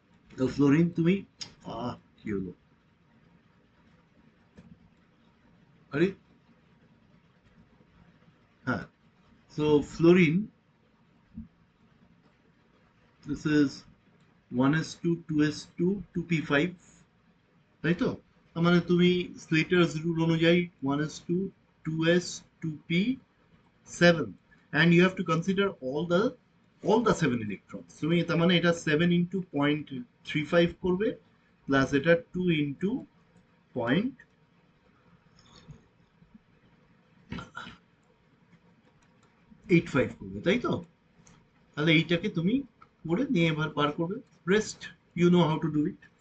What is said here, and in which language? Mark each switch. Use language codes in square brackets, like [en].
[bn] তো ফ্লোরিন তুমি কি হলো, আরে হ্যাঁ, so fluorine, [en] this is [bn] 1s2 2s2 2p5, তাই তো। তার মানে তুমি স্লেটার্স রুল অনুযায়ী [en] 1s2 2s 2p7, and you have to consider all the 7 electrons। [bn] তুমি তার মানে এটা 7 ইন্টু 0.35 করবে, প্লাস এটা 2 ইন্টু 0.85 করবে, তাই তো। তাহলে এইটাকে তুমি করে নিয়ে এবার বার করবে, [en] Rest you know how to do it.